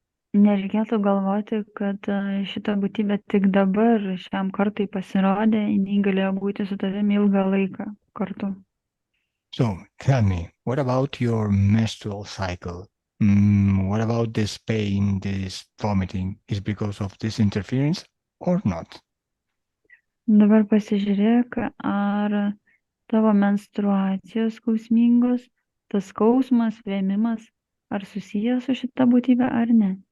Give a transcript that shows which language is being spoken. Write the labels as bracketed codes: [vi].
[lt] Nereikėtų galvoti, kad šita būtybė tik dabar šiam kartui pasirodė, jinai galėjo būti su tavimi ilgą laiką kartu. [en] So tell me, what about your menstrual cycle? What about this pain, this vomiting? Is because of this interference or not? [lt] Dabar pasižiūrėk, ar tavo menstruacijos skausmingos, tas skausmas, vėmimas, ar susijęs su šita būtybė ar ne?